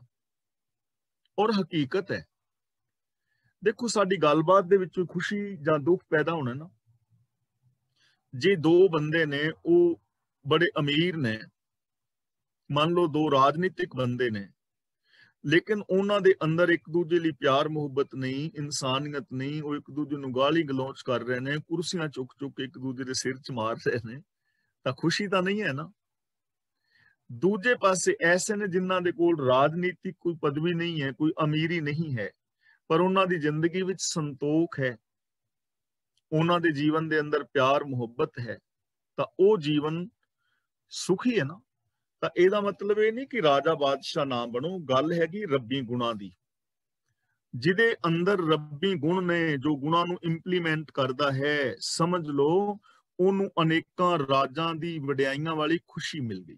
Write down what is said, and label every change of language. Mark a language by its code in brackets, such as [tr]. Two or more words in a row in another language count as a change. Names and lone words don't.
[pa] ਔਰ ਹਕੀਕਤ ਹੈ, ਦੇਖੋ ਸਾਡੀ ਗੱਲਬਾਤ ਦੇ ਵਿੱਚੋਂ ਖੁਸ਼ੀ ਜਾਂ ਦੁੱਖ ਪੈਦਾ ਹੋਣਾ ਨਾ। ਜੇ 2 ਬੰਦੇ ਨੇ, ਉਹ ਬੜੇ ਅਮੀਰ ਨੇ, ਮੰਨ ਲਓ 2 ਰਾਜਨੀਤਿਕ ਬੰਦੇ ਨੇ, ਲੇਕਿਨ ਉਨ੍ਹਾਂ ਦੇ ਅੰਦਰ ਇੱਕ ਦੂਜੇ ਲਈ ਪਿਆਰ ਮੁਹੱਬਤ ਨਹੀਂ, ਇਨਸਾਨੀਅਤ ਨਹੀਂ। ਵੋ ਇੱਕ ਦੂਜੇ ਨੂੰ ਗਾਲੀ ਗਲੋਚ ਕਰ ਰਹੇ ਨੇ, ਕੁਰਸੀਆਂ ਚੁੱਕ ਚੁੱਕ ਇੱਕ ਦੂਜੇ ਦੇ ਸਿਰ 'ਚ ਮਾਰ ਰਹੇ ਨੇ, ਤਾਂ ਖੁਸ਼ੀ ਤਾਂ ਨਹੀਂ ਹੈ ਨਾ। ਦੂਜੇ ਪਾਸੇ ਐਸੇ ਨੇ ਜਿਨ੍ਹਾਂ ਦੇ ਕੋਲ ਰਾਜਨੀਤਿਕ ਕੋਈ ਪਦਵੀ ਨਹੀਂ ਹੈ, ਕੋਈ ਅਮੀਰੀ ਨਹੀਂ ਹੈ, ਪਰ ਉਨ੍ਹਾਂ ਦੀ ਜ਼ਿੰਦਗੀ ਵਿੱਚ ਸੰਤੋਖ ਹੈ, ਉਨ੍ਹਾਂ ਦੇ ਜੀਵਨ ਦੇ ਅੰਦਰ ਪਿਆਰ ਮੁਹੱਬਤ ਹੈ, ਤਾਂ ਉਹ ਜੀਵਨ ਸੁਖੀ ਹੈ ਨਾ। ਤਾਂ ਇਹਦਾ ਮਤਲਬ ਇਹ ਨਹੀਂ ਕਿ ਰਾਜਾ ਬਾਦਸ਼ਾਹ ਨਾ ਬਣੋ, ਗੱਲ ਹੈਗੀ ਰੱਬੀ ਗੁਣਾਂ ਦੀ। ਜਿਹਦੇ ਅੰਦਰ ਰੱਬੀ ਗੁਣ ਨੇ, ਜੋ ਗੁਣਾਂ ਨੂੰ ਇੰਪਲੀਮੈਂਟ ਕਰਦਾ ਹੈ, ਸਮਝ ਲਓ ਉਹਨੂੰ ਅਨੇਕਾਂ ਰਾਜਾਂ ਦੀ ਵਡਿਆਈਆਂ ਵਾਲੀ ਖੁਸ਼ੀ ਮਿਲ ਗਈ।